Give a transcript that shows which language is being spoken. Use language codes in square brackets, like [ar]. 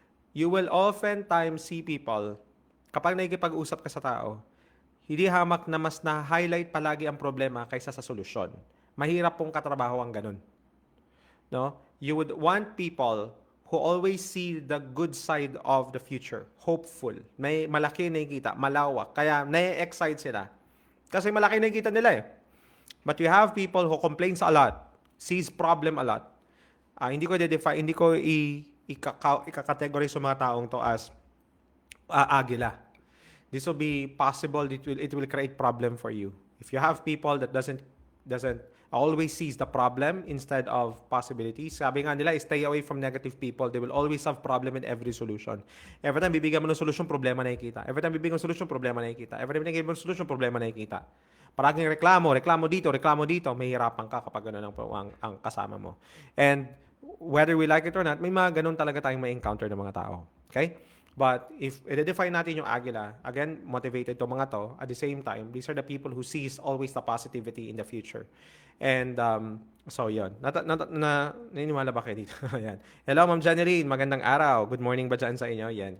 [en] You will oftentimes see people, [tl] kapag nakikipag-usap ka sa tao, hindi hamak na mas na-highlight palagi ang problema kaysa sa solusyon. Mahirap pong katrabaho ang ganun. No? [en] You would want people who always see the good side of the future, hopeful. [tl] May malaki nakikita, malawak, kaya na-excite sila. Kasi malaki nakikita nila eh. [en] But you have people who complains a lot, sees problem a lot. [tl] Hindi ko i-define, hindi ko i-categorize sa mga taong to as Agila. [en] This will be possible, it will create problem for you. If you have people that doesn't always sees the problem instead of possibilities, [tl] sabi nga nila, [en] stay away from negative people. They will always have problem in every solution. [tl] Every time bibigyan mo ng solution, problema nakikita. Every time bibigyan mo ng solution, problema nakikita. Every time bibigyan mo ng solution, problema nakikita. Paraging reklamo dito, mahirapan ka kapag gano'n ang kasama mo. [en] And whether we like it or not, [tl] may mga ganun talaga tayong may encounter ng mga tao. [en] Okay? But if i-define natin yung Agila, again, motivated to mga to, at the same time, these are the people who sees always the positivity in the future. [tl] And so yun. Naniniwala ba kayo dito? Yan. Hello, Ma'am Janeline. Magandang araw. Good morning ba dyan sa inyo? Yan.